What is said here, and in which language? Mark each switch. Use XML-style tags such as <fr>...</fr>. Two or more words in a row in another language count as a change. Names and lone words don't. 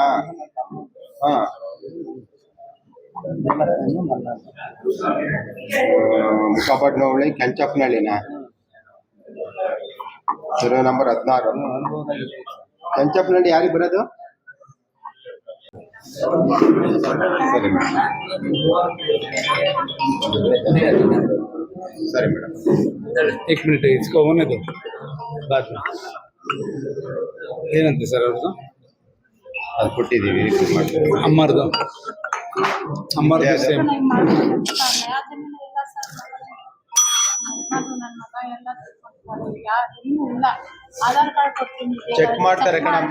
<kn>ಹಾ, ಮುಖಪಟ್ನ ಹೋಬಳಿ ಕೆಂಚಪ್ಪನಹಳ್ಳಿನ</kn> <en>survey number</en> <kn>16. ಕೆಂಚಪ್ಪನಹಳ್ಳಿ ಯಾರಿಗೆ ಬರೋದು? ಸರಿ ಮೇಡಮ್.</kn> <hi>एक मिनट इसको होने दो, बाद में</hi> <kn>ಏನಂತೆ ಸರ್ ಅವ್ರದ್ದು? ಅದು ಕೊಟ್ಟಿದ್ದೀವಿ. ಅಮ್ಮರ್ದು ಸೇಮ್. ಚೆಕ್ ಮಾಡ್ತಾರೆ ಕಣಮ್ಮ.</kn>